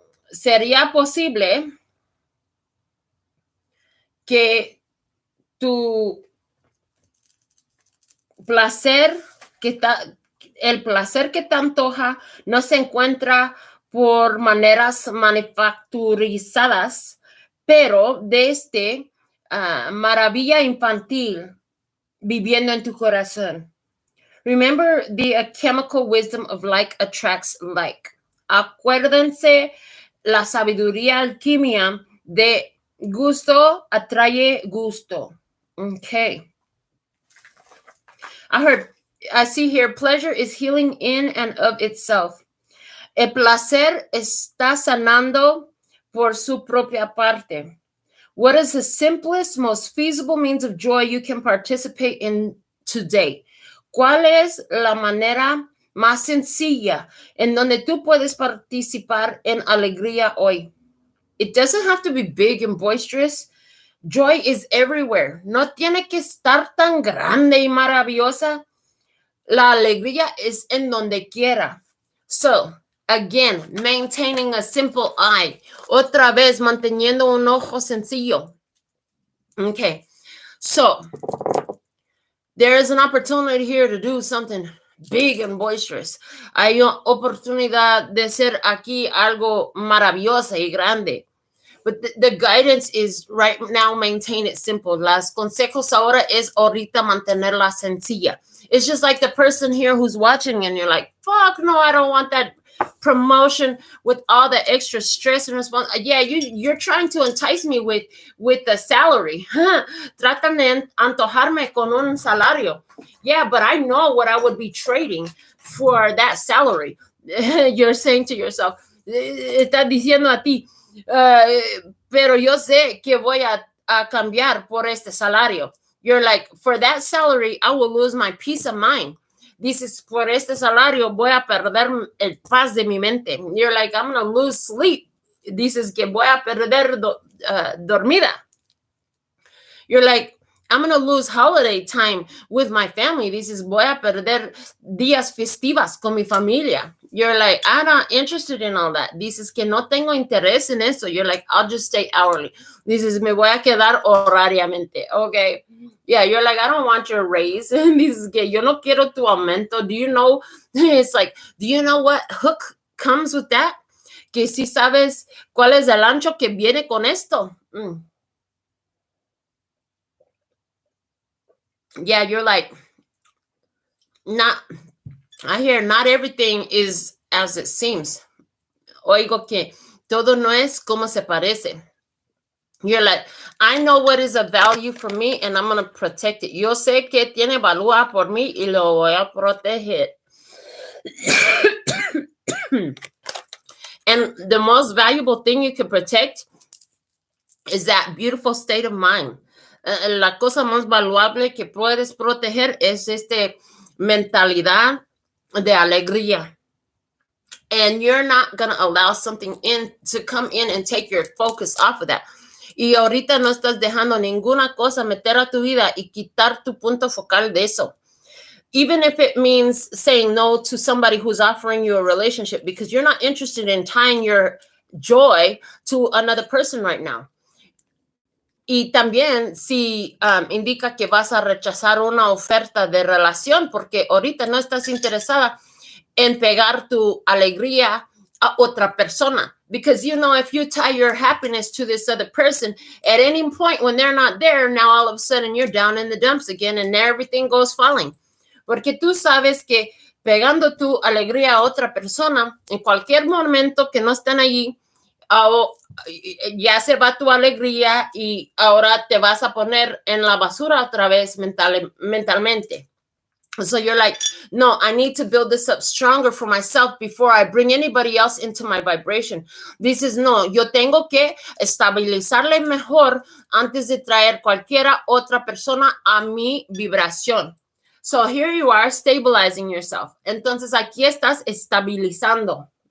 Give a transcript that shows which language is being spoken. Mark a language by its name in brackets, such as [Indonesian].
[Spanish] Sería posible que tu placer el placer que te antoja no se encuentra por maneras manufacturizadas, pero desde maravilla infantil viviendo en tu corazón. [English] Remember the chemical wisdom of like attracts like. [Spanish] Acuérdense la sabiduría alquimia de gusto atrae gusto. [English] Okay. I see here, pleasure is healing in and of itself. [Spanish] El placer está sanando por su propia parte. [English] What is the simplest, most feasible means of joy you can participate in today? [Spanish] ¿Cuál es la manera más sencilla en donde tú puedes participar en alegría hoy? [English] It doesn't have to be big and boisterous. Joy is everywhere. [Spanish] No tiene que estar tan grande y maravillosa. La alegría es en donde quiera. [English] So, again, maintaining a simple eye. [Spanish] Otra vez, manteniendo un ojo sencillo. [English] Okay. So, there is an opportunity here to do something big and boisterous. [Spanish] Hay una oportunidad de ser aquí algo maravillosa y grande. [English] But the guidance is right now, maintain it simple. [Spanish] Las consejos ahora es ahorita mantenerla sencilla. [English] It's just like the person here who's watching and you're like, fuck no, I don't want that promotion with all the extra stress and response. Yeah, you're trying to entice me with the salary. [Spanish] Tratan de antojarme con un salario. [English] Yeah, but I know what I would be trading for that salary. You're saying to yourself, [Spanish] estás diciendo a ti, pero yo sé que voy a cambiar por este salario. [English] You're like, for that salary, I will lose my peace of mind. [Spanish] Dices, por este salario voy a perder el paz de mi mente. [English] You're like, I'm going to lose sleep. [Spanish] Dices que voy a perder dormida. [English] You're like, I'm going to lose holiday time with my family. [Spanish] Dices, voy a perder días festivas con mi familia. [English] You're like, I'm not interested in all that. [Spanish] Dices que no tengo interés en eso. [English] You're like, I'll just stay hourly. [Spanish] Dices, me voy a quedar horariamente. [English] Okay. Yeah, you're like, I don't want your raise. [Spanish] Dices que yo no quiero tu aumento. [English] Do you know? It's like, do you know what hook comes with that? [Spanish] Que si sabes cuál es el ancho que viene con esto. [English] Yeah, you're like, I hear not everything is as it seems. [Spanish] Oigo que todo no es como se parece. [English] You're like, I know what is of value for me and I'm going to protect it. [Spanish] Yo sé que tiene valor por mí y lo voy a proteger. [English] And the most valuable thing you can protect is that beautiful state of mind. [Spanish] La cosa más valuable que puedes proteger es mentalidad de alegría. [English] And you're not going to allow something in to come in and take your focus off of that. [Spanish] Y ahorita no estás dejando ninguna cosa meter a tu vida y quitar tu punto focal de eso. [English] Even if it means saying no to somebody who's offering you a relationship because you're not interested in tying your joy to another person right now. [Spanish] Y también si indica que vas a rechazar una oferta de relación porque ahorita no estás interesada en pegar tu alegría a otra persona. [English] Because, you know, if you tie your happiness to this other person, at any point when they're not there, now all of a sudden you're down in the dumps again and everything goes falling. [Spanish] Porque tú sabes que pegando tu alegría a otra persona, en cualquier momento que no estén allí, ya se va tu alegría y ahora te vas a poner en la basura otra vez mentalmente. [English] So you're like, no, I need to build this up stronger for myself before I bring anybody else into my vibration. This is [Spanish] no, yo tengo que estabilizarle mejor antes de traer cualquiera otra persona a mi vibración. [English] So here you are stabilizing yourself. [Spanish] Entonces aquí estás estabilizando.